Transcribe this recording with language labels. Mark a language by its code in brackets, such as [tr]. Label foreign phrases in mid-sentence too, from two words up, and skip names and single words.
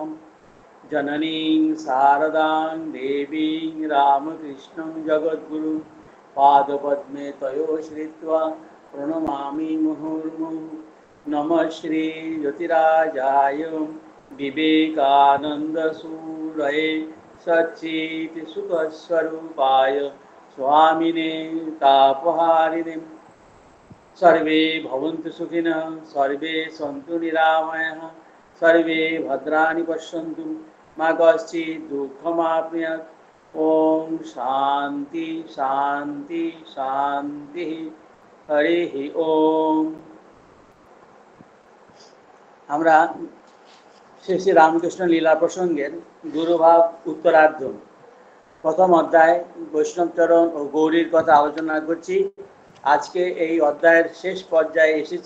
[sa] জননীং শারদাং দেবীং রামকৃষ্ণং জগদ্গুরু পাদপদ্মে তয়োশ্রিত্বা প্রণমামি মুহুর্মুহুঃ। নমঃ শ্রী জ্যোতিরাজায় বিবেকানন্দসূরয়ে সচ্চিৎ সুখস্বরূপায় স্বামিনে তাপহারিণে। सर्वे भवन्तु सुखिनः, सर्वे सन्तु निरामयाः, सर्वे भद्राणि पश्यन्तु मा कश्चित् दुःखमाप्नुयात्। ओम शांति शांति शांति। हरिः ओम। [bn] আমরা শ্রী শ্রী রামকৃষ্ণ লীলা প্রসঙ্গের গুরুভাব উত্তরার্ধ প্রথম অধ্যায় বৈষ্ণবচরণ ও গৌরীর কথা আলোচনা করছি। আজকে এই অধ্যায়ের শেষ পর্যায়ে এসেছি।